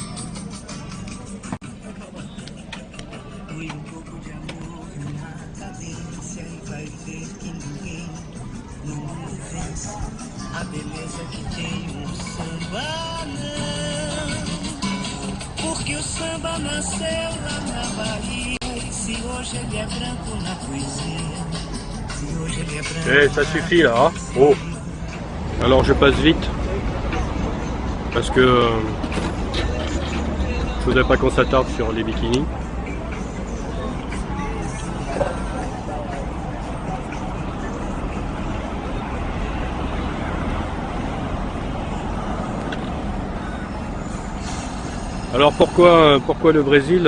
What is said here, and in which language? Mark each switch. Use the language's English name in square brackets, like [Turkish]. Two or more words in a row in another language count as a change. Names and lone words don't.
[Portuguese] Põe um pouco de amor na cadência e vai ver que ninguém no mundo vence a beleza que tem um samba, não. Porque o samba nasceu lá na Bahia. E se hoje ele é branco na poesia, se hoje ele é branco. [French] Eh, ça suffit là, hein. Oh. Alors je passe vite parce que je voudrais pas qu'on s'attarde sur les bikinis. Alors pourquoi le Brésil?